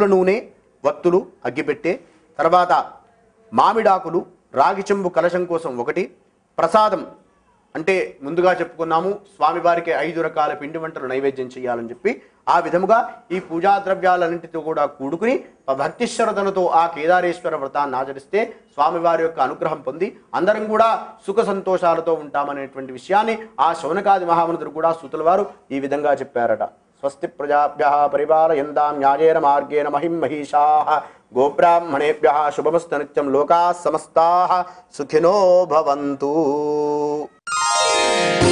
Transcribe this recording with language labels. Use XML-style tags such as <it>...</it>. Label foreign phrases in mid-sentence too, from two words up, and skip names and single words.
<te>నూనె, వత్తులు అగ్గిపెట్టే, తర్వాత మామిడాకులు, రాగి చెంబు కలశం కోసం ఒకటి, ప్రసాదం అంటే ముందుగా చెప్పుకున్నాము స్వామివారికి 5 రకాల పిండి వంటలు నైవేద్యం చేయాలని చెప్పి ఆ విధముగా ఈ పూజా ద్రవ్యాలన్నింటితో కూడా కూడుకుని భక్తి శ్రద్ధలతో ఆ కేదారేశ్వర వ్రతాన్ని ఆచరిస్తే స్వామివారి యొక్క అనుగ్రహం పొంది అందరం కూడా సుఖ సంతోషాలతో ఉంటామనేటువంటి విషయాన్ని ఆ శౌనకాది మహామునులు కూడా సూతుల వారు ఈ విధంగా చెప్పారట.</te> <sa>స్వస్తి ప్రజాభ్యః పరిపాలయంతాం న్యాయేన మార్గేణ మహిం మహిషాః గోబ్రాహ్మణేభ్యః శుభమస్తు నిత్యం లోకాః సమస్తాః సుఖినో భవంతు.</sa>